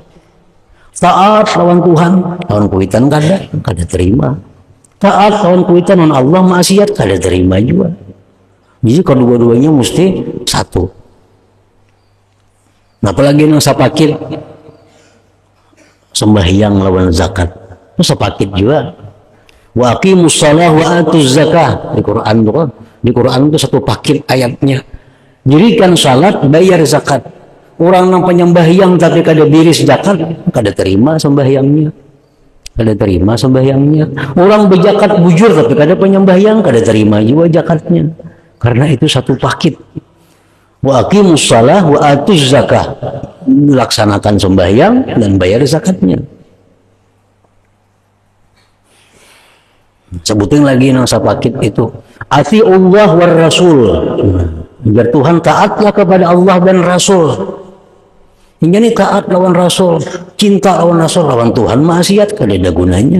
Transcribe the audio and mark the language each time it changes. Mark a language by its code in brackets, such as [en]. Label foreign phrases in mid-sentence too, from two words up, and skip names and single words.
[bjn] Taat lawan Tuhan, lawan kuitan kada terima. Taat lawan kuitan lawan Allah, maksiat kada terima juga. Jadi kedua-duanya mesti satu. Nah, apalagi yang sepakit sembahyang lawan zakat itu sepakit juga. [ar] وأقيموا الصلاة وآتوا الزكاة, [bjn] di Quran itu kan, di Quran itu satu pakit ayatnya. Dirikan salat, bayar zakat. Orang yang penyembahyang tapi kada diris zakat, kada terima sembahyangnya. Kada terima sembahyangnya. Orang berzakat bujur tapi kada penyembahyang, kada terima juga zakatnya. Karena itu satu pakit. [ar] وأقيموا الصلاة وآتوا الزكاة, [bjn] laksanakan sembahyang dan bayar zakatnya. Sebutin lagi nang sapakit itu, [ar] أطيعوا الله والرسول, [bjn] biar Tuhan taatlah kepada Allah dan Rasul. Hingga ini taat lawan Rasul, cinta lawan Rasul, lawan Tuhan maksiat kada ada gunanya.